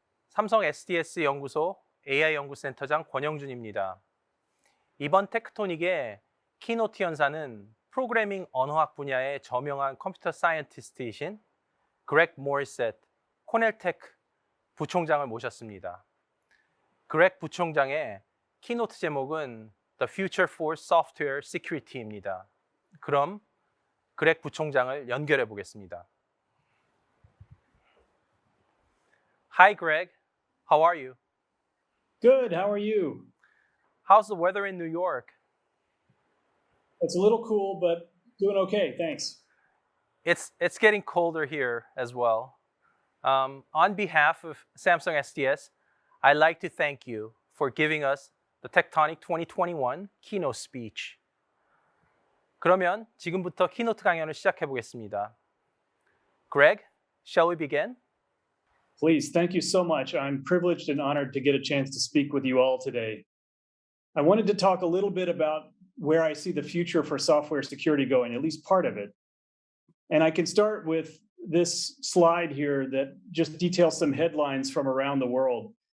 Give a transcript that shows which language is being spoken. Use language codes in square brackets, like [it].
[ko] 삼성 SDS 연구소 AI 연구센터장 권영준입니다. 이번 테크토닉의 키노트 연사는 프로그래밍 언어학 분야의 저명한 컴퓨터 사이언티스트이신 그렉 모리셋 코넬 테크 부총장을 모셨습니다. 그렉 부총장의 키노트 제목은 The Future for Software Security입니다. 그럼 그렉 부총장을 연결해 보겠습니다. [en] Hi, Greg. How are you? Good. How are you? How's the weather in New York? It's a little cool, but doing okay. Thanks. It's getting colder here as well. On behalf of Samsung SDS, I'd like to thank you for giving us the Techtonic 2021 keynote speech. [ko] 그러면 지금부터 키노트 강연을 시작해 보겠습니다. [en] Greg, shall we begin? Please, thank you so much. I'm privileged and honored to get a chance to speak with you all today. I wanted to talk a little bit about where I see the future for software security going, at least part of it. And I can start with this slide here that just details some headlines from around the world.